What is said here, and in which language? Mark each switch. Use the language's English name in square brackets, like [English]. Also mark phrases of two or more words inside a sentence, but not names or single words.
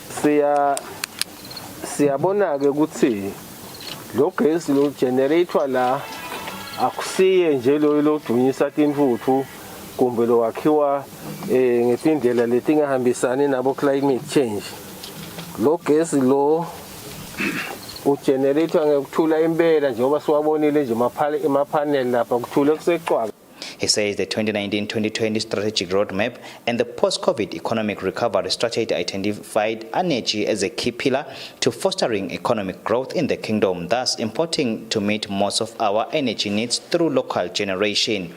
[Swati] siyabona ke ukuthi lo gesi lo generator la akusiye nje lo dunyisa tinfuthu kumbe lo wakhiwa ngetindlela letingahambisani nabo [English] climate change. [Swati] Lo gesi lo ugenerator ngekuthula impela njengoba siwabonile nje emapanel lapha kuthule kuseqhwala. [English] He says the 2019-2020 strategic roadmap and the post-COVID economic recovery strategy identified energy as a key pillar to fostering economic growth in the kingdom, thus importing to meet most of our energy needs through local generation.